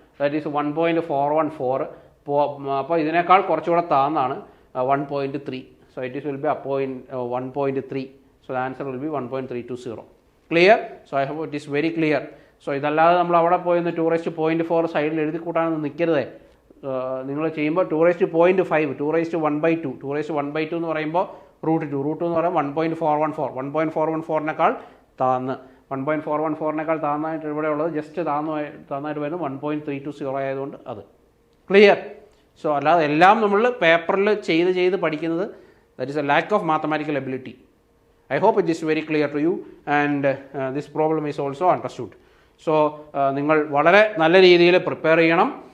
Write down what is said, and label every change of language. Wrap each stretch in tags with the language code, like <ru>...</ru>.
<en>that is</en> <ml>1.414. അപ്പോൾ ഇതിനേക്കാൾ കുറച്ചുകൂടെ താന്നാണ് 1.3.</ml> <en>So it will be 1.3. So the answer will be 1.320. Clear? So I hope it is very clear.</en> <ml>So ഇതല്ലാതെ നമ്മൾ അവിടെ പോയി 2^4 സൈഡിൽ എഴുതി കൂട്ടാനൊന്നും നിൽക്കരുതേ. നിങ്ങൾ ചെയ്യുമ്പോൾ 2^5, 2^1/2, 2^1/2 എന്ന് പറയുമ്പോൾ √2 എന്ന് പറയുമ്പോൾ 1.414, 1.414 താന്ന് 1.414 താന്നായിട്ട് ഇവിടെ ഉള്ളത് ജസ്റ്റ് താന്നായിട്ട് വരുന്നത് 1.320 ആയതുകൊണ്ട് അത് ക്ലിയർ. സോ അല്ലാതെ എല്ലാം നമ്മൾ പേപ്പറിൽ ചെയ്ത് പഠിക്കുന്നത്</ml> <en>That is a lack of mathematical ability. I hope it is very clear to you and this problem is also understood.</en> <ml>So നിങ്ങൾ വളരെ നല്ല രീതിയിൽ പ്രിപ്പയർ ചെയ്യണം.</ml>